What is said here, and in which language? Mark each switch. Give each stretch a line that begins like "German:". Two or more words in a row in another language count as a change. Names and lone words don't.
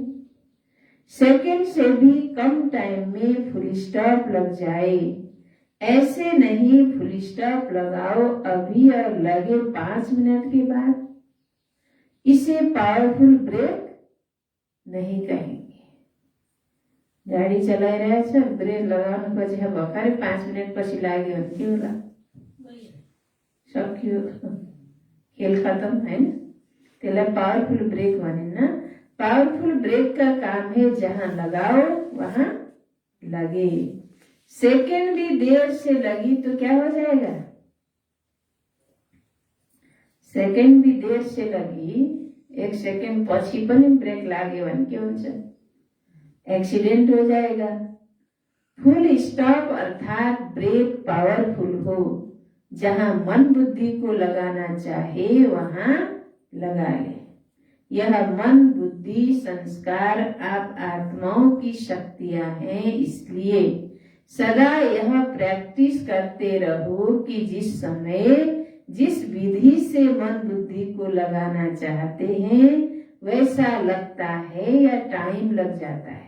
Hindi: सेकंड से भी कम टाइम में
English: full stop
Hindi: लग जाए। ऐसे नहीं,
English: full stop
Hindi: लगाओ अभी और लगे 5 मिनट के बाद। इसे
English: powerful brake
Hindi: नहीं कहेंगे।
Nepali: गाडी चलाइरहेछ, ब्रेक लगाउनु पछि भर्खरै 5 मिनट पछि लाग्यो भने के होला? सक्यो, खेल खत्म, हैन? त्यसलाई
English: powerful brake
Nepali: भनिन्न।
English: powerful brake
Hindi: का काम है जहां लगाओ वहां लगे। सेकंड भी देर से लगी तो क्या हो जाएगा? सेकंड भी देर से लगी,
Nepali: 1 सेकंड पछि पनि ब्रेक लाग्यो भने के हुन्छ?
Hindi: एक्सीडेंट हो जाएगा।
English: full stop
Hindi: अर्थात
English: brake powerful
Hindi: हो, जहां मन बुद्धि को लगाना चाहे वहां लगा ले। यह मन बुद्धि संस्कार आप आत्माओं की शक्तियां हैं, इसलिए सदा यह प्रैक्टिस करते रहो कि जिस समय जिस विधि से मन बुद्धि को लगाना चाहते हैं वैसा लगता है या टाइम लग जाता है।